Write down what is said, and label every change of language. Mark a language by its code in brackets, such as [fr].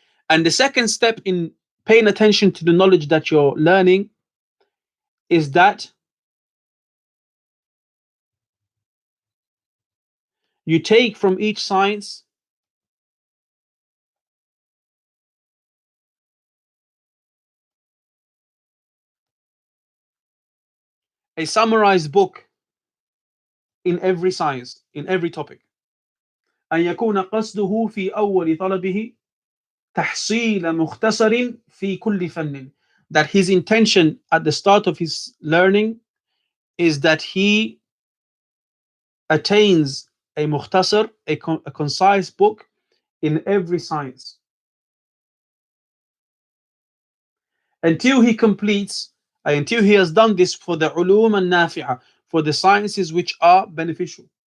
[en] And the second step in paying attention to the knowledge that you're learning is that you take from each science a summarized book in every science, in every topic. [ar] أن يكون قصده في أول طلبه تحصيل مختصر في كل فن. [en] That his intention at the start of his learning is that he attains a mukhtasar, a concise book in every science, until he completes, until he has done this for the ulum and nafi'ah, for the sciences which are beneficial.